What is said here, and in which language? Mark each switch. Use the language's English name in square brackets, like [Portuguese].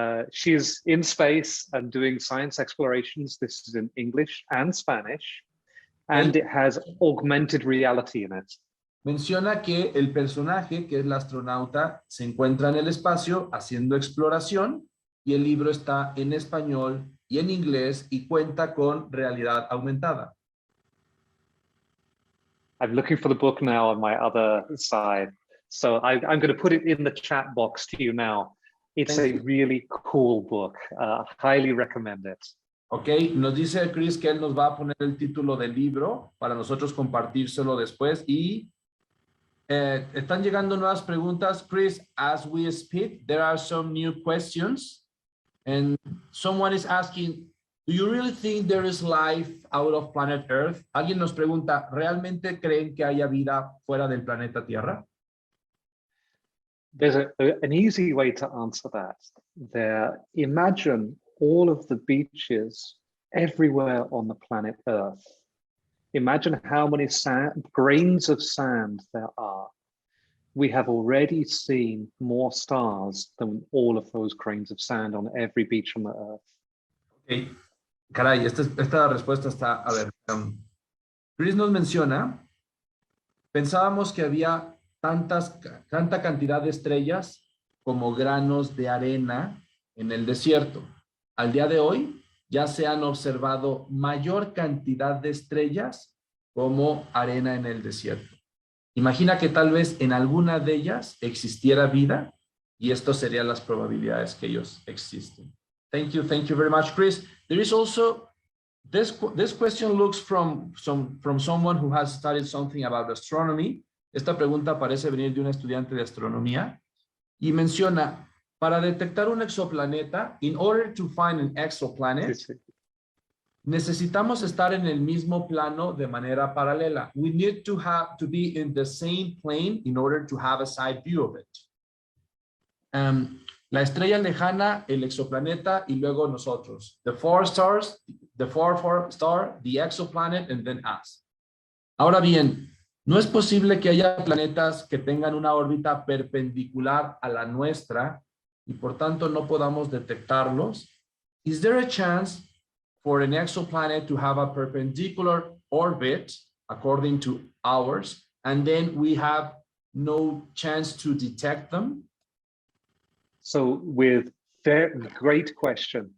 [English] She's in space and doing science explorations. This is in English and Spanish, and it has augmented reality in it. [Spanish] Menciona que el personaje, que es la astronauta, se encuentra en el espacio haciendo exploración y el libro está en español y en inglés y cuenta con realidad aumentada. [English] I'm looking for the book now on my other side. So I'm going to put it in the chat box to you now. It's a really cool book. Highly recommend it. [Spanish] Ok, nos dice Chris que él nos va a poner el título del libro para nosotros compartírselo después y están llegando nuevas preguntas. [English] Chris, as we speak, there are some new questions and someone is asking, do you really think there is life out of planet Earth? [Spanish] Alguien nos pregunta, ¿realmente creen que haya vida fuera del planeta Tierra? [English] There's an easy way to answer that. Imagine all of the beaches everywhere on the planet Earth. Imagine how many grains of sand there are. We have already seen more stars than all of those grains of sand on every beach on the Earth. Okay. [Spanish] Caray, esta respuesta está, a ver, Chris nos menciona, pensábamos que había tanta cantidad de estrellas como granos de arena en el desierto. Al día de hoy ya se han observado mayor cantidad de estrellas como arena en el desierto. Imagina que tal vez en alguna de ellas existiera vida y esto serían las probabilidades que ellos existen. [English] Thank you very much, Chris. There is also, this question looks from someone who has studied something about astronomy. [Spanish] Esta pregunta parece venir de un estudiante de astronomía y menciona, para detectar un exoplaneta, [English] in order to find an exoplanet, [Spanish] necesitamos estar en el mismo plano de manera paralela. [English] We need to be in the same plane in order to have a side view of it. [Spanish] La estrella lejana, el exoplaneta y luego nosotros. [English] The four stars, the four star, the exoplanet, and then us. [Spanish] Ahora bien, no es posible que haya planetas que tengan una órbita perpendicular a la nuestra y por tanto no podamos detectarlos. [English] Is there a chance for an exoplanet to have a perpendicular orbit according to ours, and then we have no chance to detect them? So great question.